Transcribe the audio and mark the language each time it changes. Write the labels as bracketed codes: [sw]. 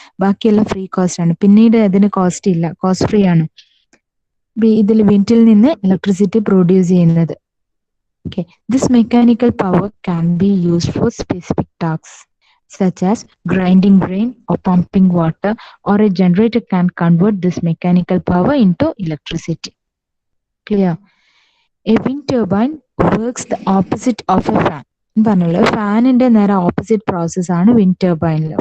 [ml] ബാക്കിയെല്ലാം free cost ആണ്. പിന്നീട് അതിന് കോസ്റ്റ് ഇല്ല, കോസ്റ്റ് ഫ്രീ ആണ് ഇതിൽ വിൻഡിൽ നിന്ന് ഇലക്ട്രിസിറ്റി പ്രൊഡ്യൂസ് ചെയ്യുന്നത്. [en] Okay, this mechanical power can be used for specific tasks such as grinding grain or pumping water, or a generator can convert this mechanical power into electricity. Clear? A wind turbine works the opposite of a fan. [ml] പറഞ്ഞല്ലോ, ഫാനിന്റെ നേരെ opposite process ആണ് wind ടർബൈനിൽ.